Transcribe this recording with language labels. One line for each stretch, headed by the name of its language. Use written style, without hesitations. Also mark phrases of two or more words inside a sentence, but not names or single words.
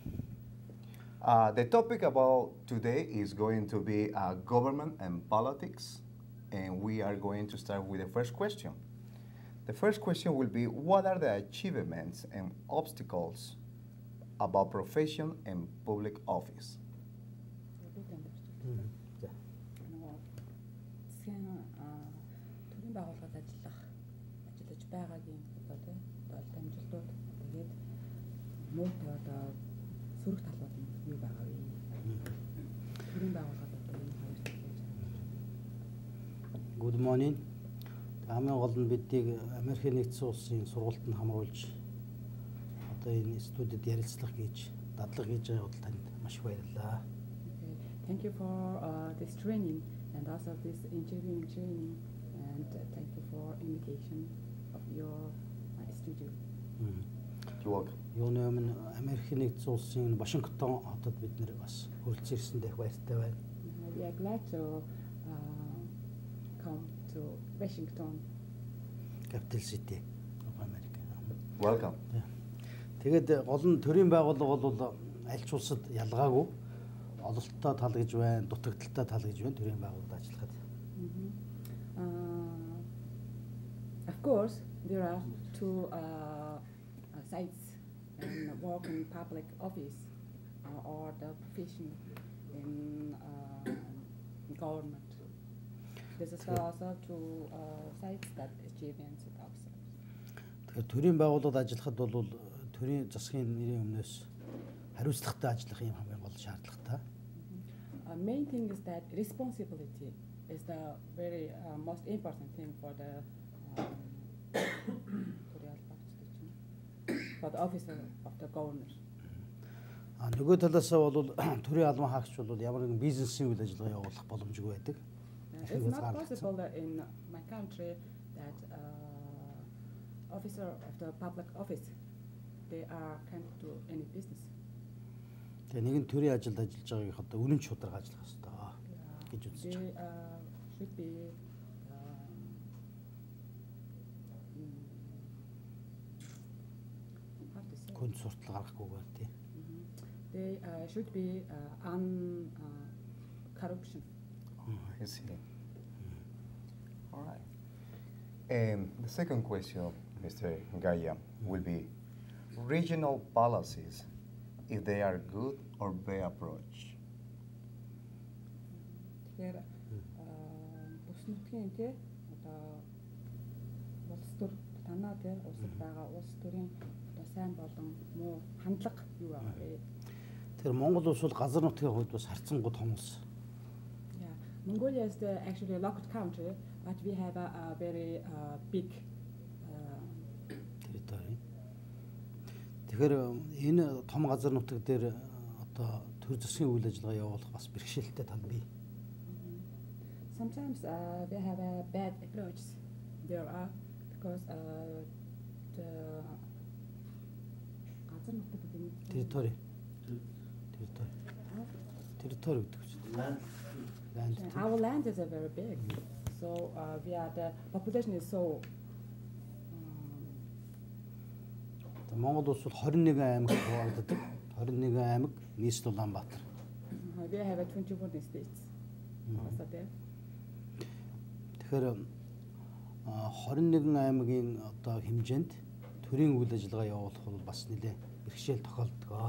English: The topic about today is going to be government and politics, and we are going to start with the first question. The first question will be, what are the achievements and obstacles about profession and public office?
Mongolian: За. Засгийн төрийн байгууллагад ажиллаж байгаагийн одоо дамжуултууд тэгээд муутай одоо сөрөг талууд нь юу байгаа вэ? Төрийн байгууллагад одоо энэ хоёр талыг
English: Good morning.
Mongolian: Хамгийн гол нь бидийг Америкийн нэгдсэн улсын сургуультанд хамруулж одоо энэ студид ярилцлага хийж, дадлага хийж байгаа бол танд маш их баярлалаа.
English: Thank you for this training and also this interviewing training and thank you for invitation of your studio. You're welcome.
Mongolian: Юуны өмнө Америкийн нэгдсэн улсын Вашингтон хотод бид нэр бас хүрэлцэн ирсэн дэх баяртай байна.
English: We are glad to come to Washington. Capital City of America. Welcome.
Mongolian: Тэгээд гол нь төрийн байгууллага бол аль ч улсад ялгаагүй ололттой тал гэж байна, дутагдaltaй тал гэж байна төрийн байгууллагад ажиллахад.
English: Of course, there are two sides in work in public office or the profession in government. This is also two sides that achievements and obstacles.
Mongolian: Тэгэхээр төрийн байгууллагад ажиллахад бол төрийн засгийн нэрийн өмнөөс хариуцлагатай ажиллах юм хамгийн гол шаардлагатай.
English: Main thing is that responsibility is the very most important thing for the for the officer of the governor.
Mongolian: Нөгөө талаас бол төрийн албан хаагч бол ямар нэгэн бизнесийн үйл ажиллагаа явуулах боломжгүй байдаг.
English: It's not possible in my country that officer of the public office they can't do any business.
Mongolian: Тэгээ нэгэн төрийн ажилд ажиллаж байгааг одоо үнэн шударга ажиллах хэрэгтэй гэж үзэж
English: They
Mongolian: байна.
English: should be how to say?
Mongolian: Күнд суртал гаргахгүйгээр тий.
English: They should be on corruption. I see. All right. The second question, Mr. Gaya, will be regional policies, if they are good or bad approach.
Mongolian: Тэгэхээр бүс нутгийн тий одоо улс төр танаа тий улсад байгаа улс төрийн одоо сайн болон муу хандлага юу байгаа вэ? Тэгэхээр Монгол улс бол газар нутгийн хувьд бас харьцангуй том улс.
English: Yeah, Mongolia is actually a local country, but we have a very big
Mongolian: Территорий. Тэгэхээр энэ том газар нутаг дээр одоо төр засгийн үйл ажиллагаа явуулах бас бэрхшээлтэй тал бий.
English: Sometimes we have a bad approach. There are because the
Mongolian: газар нутаг гэдэг нь Территорий. Территорий гэдэг чинь.
English: Land. our land is very big, so we are the population is so.
Mongolian: Монгол улс бол 21 аймаг хуваагддаг. 21 аймаг нийслэл Улаанбаатар.
English: We have 21 states. Also there.
Mongolian: Тэгэхээр 21 аймагийн одоо хэмжээнд төрийн үйл ажиллагаа явуулах бол бас нэлээд бэрхшээл тохиолддог.